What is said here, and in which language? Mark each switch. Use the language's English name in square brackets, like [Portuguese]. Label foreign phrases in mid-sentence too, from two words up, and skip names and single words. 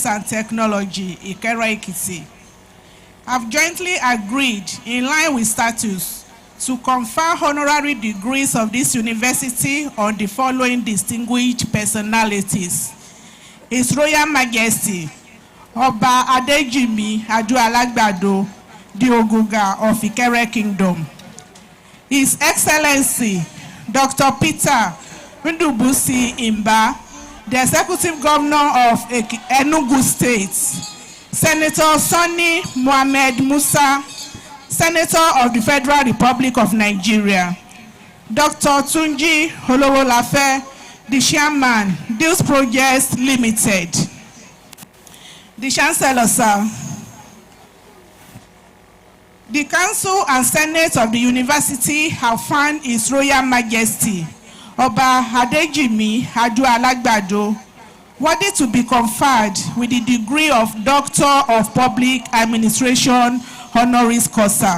[English] and Technology, Ikere-Ekiti, have jointly agreed, in line with statutes, to confer honorary degrees of this university on the following distinguished personalities: His Royal Majesty, Oba Adejimi Adu-Alagbado, the Oguga of Ikere Kingdom; His Excellency, Dr. Peter Ndubuisi Imba, the Executive Governor of Enugu State, Senator Sani Mohammed Musa, Senator of the Federal Republic of Nigeria, Dr. Tunji Holowolafe, the Chairman, Deals Projects Limited. The Chancellor, sir. The Council and Senate of the University have found His Royal Majesty, Oba Adejimi Adu-Alagbado, worthy to be conferred with the degree of Doctor of Public Administration [Latin] honoris causa.